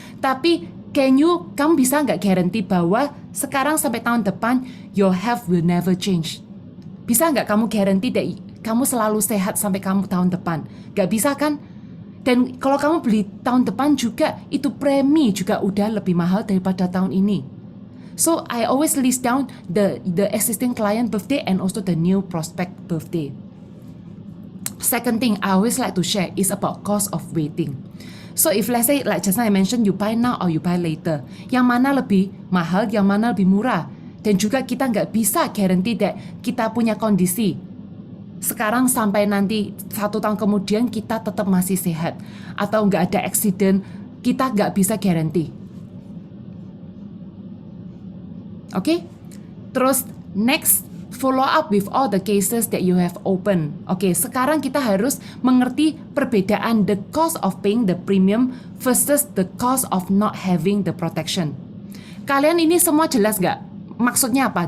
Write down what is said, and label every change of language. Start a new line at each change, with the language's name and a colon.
Indonesian: Tapi kamu bisa nggak guarantee bahwa sekarang sampai tahun depan
English: your health will never change?
Indonesian: Bisa nggak kamu guarantee that kamu selalu sehat sampai kamu tahun depan? Nggak bisa kan? Dan kalau kamu beli tahun depan juga, itu premi juga udah lebih mahal daripada tahun ini.
English: So I always list down the existing client birthday and also the new prospect birthday. Second thing I always like to share is about cost of waiting. So if let's say like just now I mentioned, you buy now or you buy later,
Indonesian: yang mana lebih mahal, yang mana lebih murah, dan juga kita nggak bisa guarantee that kita punya kondisi sekarang sampai nanti 1 tahun kemudian kita tetap masih sehat atau nggak ada accident, kita nggak bisa guarantee. Okay?
English: Terus next, follow up with all the cases that you have open.
Indonesian: Okay, sekarang kita harus mengerti perbedaan
English: the cost of paying the premium versus the cost of not having the protection.
Indonesian: Kalian ini semua jelas nggak? Maksudnya apa?